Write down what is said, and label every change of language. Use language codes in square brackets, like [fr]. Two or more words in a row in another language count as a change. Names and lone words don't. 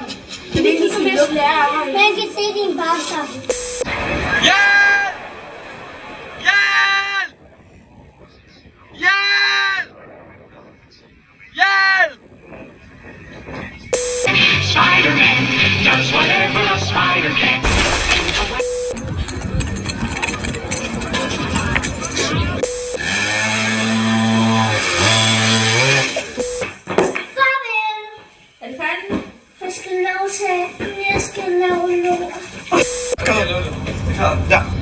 [da] Det er ikke ligesom jeg lærer. Man kan se din bagser. [en] Spider-Man does whatever a spider can. [da] Er det færdigt? Jeg skal lave til. Jeg skal lave lort. Ja.